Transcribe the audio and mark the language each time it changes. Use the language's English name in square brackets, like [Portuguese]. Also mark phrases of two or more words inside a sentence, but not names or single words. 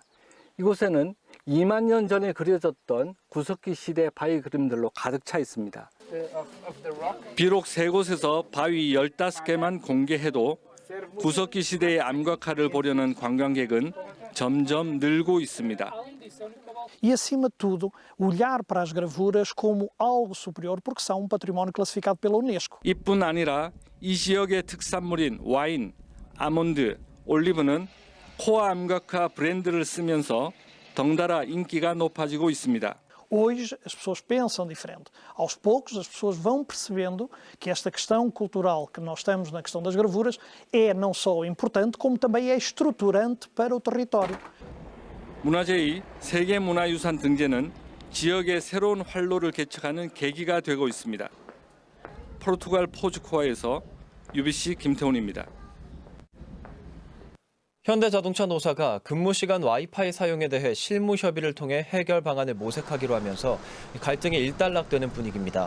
[Korean] 이곳에는 2만 년 전에 그려졌던 구석기 시대 바위 그림들로 가득 차 있습니다. 비록 3곳에서 바위 15개만 공개해도 구석기 시대의 암각화를 보려는 관광객은 점점 늘고 있습니다. [Portuguese] E acima de tudo, olhar para as gravuras como algo superior porque são património classificado pela Unesco. [Korean] 이뿐 아니라 이 지역의 특산물인 와인, 아몬드, 올리브는 코어 암각화 브랜드를 쓰면서 덩달아 인기가 높아지고 있습니다. [Portuguese] Hoje as pessoas pensam diferente. Aos poucos as pessoas vão percebendo que esta questão cultural que nós temos na questão das gravuras é não só importante como também é estruturante para o território. [Korean] 문화재의 세계문화유산 등재는 지역의 새로운 활로를 개척하는 계기가 되고 있습니다. 포르투갈 포주쿠아에서 UBC 김태훈입니다. 현대자동차 노사가 근무 시간 와이파이 사용에 대해 실무 협의를 통해 해결 방안을 모색하기로 하면서 갈등이 일단락되는 분위기입니다.